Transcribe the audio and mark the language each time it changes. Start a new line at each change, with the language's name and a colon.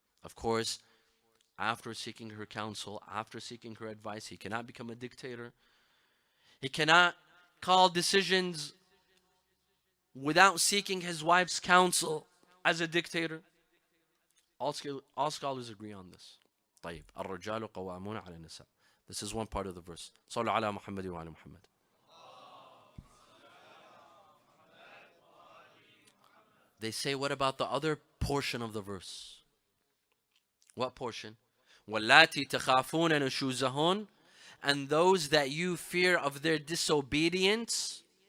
English: Of course, after seeking her counsel, after seeking her advice, he cannot become a dictator. He cannot call decisions without seeking his wife's counsel as a dictator. All scholars agree on this.
Arabic: طيب الرجال قوامون على النساء.
English: This is one part of the verse.
Arabic: صلوا على محمد وعلى محمد.
English: They say, what about the other portion of the verse? What portion?
Arabic: وَاللَّاتِي تَخَافُونَ نُشُوزَهُنَّ,
English: and those that you fear of their disobedience.